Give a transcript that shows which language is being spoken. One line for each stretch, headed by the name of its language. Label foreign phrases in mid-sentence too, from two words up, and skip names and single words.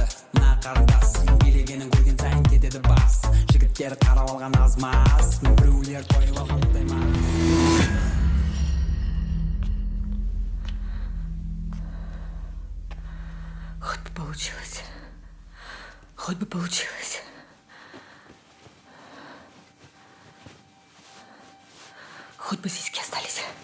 Kazakh: мына қарындас билегенін көрген сайын кетеді бас жігіттер қарап алған аз-маз біреулер тойға қабылдай ма
Russian: Хоть бы получилось. Хоть бы получилось. Хоть бы сиськи остались.